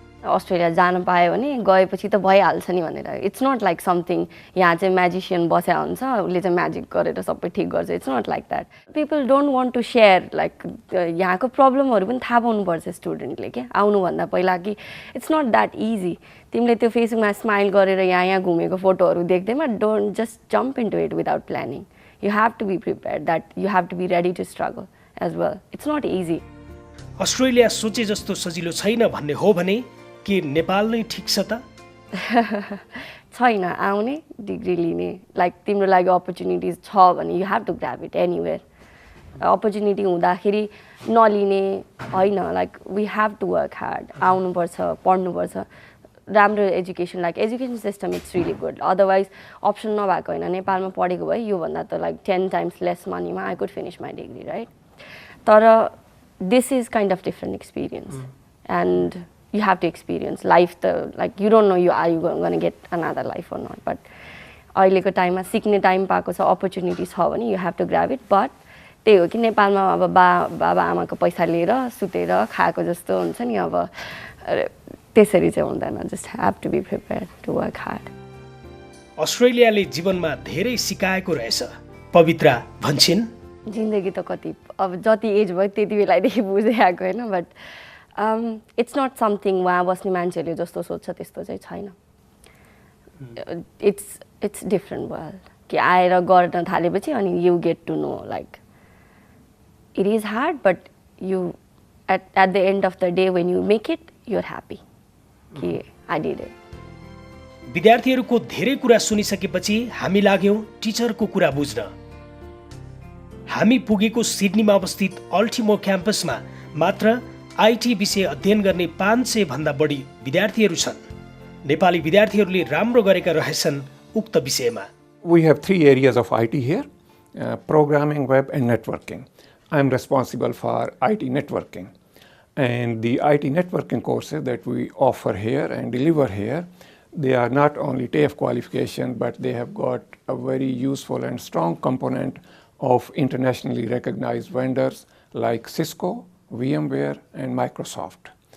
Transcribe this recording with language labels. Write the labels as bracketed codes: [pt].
[ne] Australia जान पायो भने गएपछि त भइहाल्छ नि भनेर। [en] it's not like something [ne] यहाँ चाहिँ म्याजिसियन बस्या हुन्छ, उसले चाहिँ म्याजिक गरेर सबै ठिक गर्छ। [en] It's not like that. People don't want to share. Like [ne] यहाँको प्रब्लमहरू पनि थाहा पाउनुपर्छ स्टुडेन्टले क्या आउनुभन्दा पहिला, [en] कि it's not that easy. [ne] तिमीले त्यो फेसबुकमा स्माइल गरेर यहाँ घुमेको फोटोहरू देख्दैमा [en] Don't just jump into it without planning. You have to be prepared that you have to be ready to struggle as well. It's not easy. [ne] Australia सोचे जस्तो सजिलो छैन भन्ने हो भने के नेपाल नै ठिक छ त? छैन। आउने डिग्री लिने, लाइक तिम्रो लागि अपर्च्युनिटिज छ भने [en] You have to grab it anywhere. [ne] Opportunity हुँदाखेरि नलिने होइन। [en] Like we have to work hard. [ne] आउनुपर्छ, पढ्नुपर्छ, राम्रो education, like education system it's really good. Otherwise option नभएको होइन। नेपालमा पढेको भए योभन्दा त लाइक 10 times लेस मनीमा [en] I could finish my degree right. तर this is kind of different experience and you have to experience life. Like you don't know are you going to get another life or not, but [ne] अहिलेको टाइममा सिक्ने time पाएको छ, opportunity छ भने [en] you have to grab it. [ne] But त्यही हो कि नेपालमा अब बाबा आमाको पैसा लिएर सुतेर खाएको जस्तो हुन्छ नि, अब त्यसरी चाहिँ हुँदैन। [en] just have to be prepared to work hard. [ne] अस्ट्रेलियाले जीवनमा धेरै सिकाएको रहेछ, पवित्रा भन्छन्। जिन्दगी त कति अब जति एज भयो त्यति बेलादेखि बुझ्दै आएको होइन, [en] but it's not something [ne] वहाँ बस्ने मान्छेहरूले जस्तो सोध्छ त्यस्तो चाहिँ छैन। [en] it's different world [ne] कि आएर गर्न थालेपछि अनि [en] You get to know like it is hard, but you at the end of the day when you make it you are happy कि I did it. [ne] विद्यार्थीहरूको धेरै कुरा सुनिसकेपछि हामी लाग्यौँ टिचरको कुरा बुझ्न। हामी पुगेको सिडनीमा अवस्थित अल्टिमोर क्याम्पसमा मात्र आईटी विषय अध्ययन गर्ने 500 भन्दा बढी विद्यार्थीहरू छन्। नेपाली विद्यार्थीहरूले राम्रो गरेका रहेछन् उक्त विषयमा। [en] We have 3 areas of IT here, programming, web and networking. I'm responsible for IT networking. And the IT networking courses that we offer here and deliver here, they are not only TAFE qualification, but they have got a very useful and strong component of internationally recognized vendors like Cisco, VMware and Microsoft.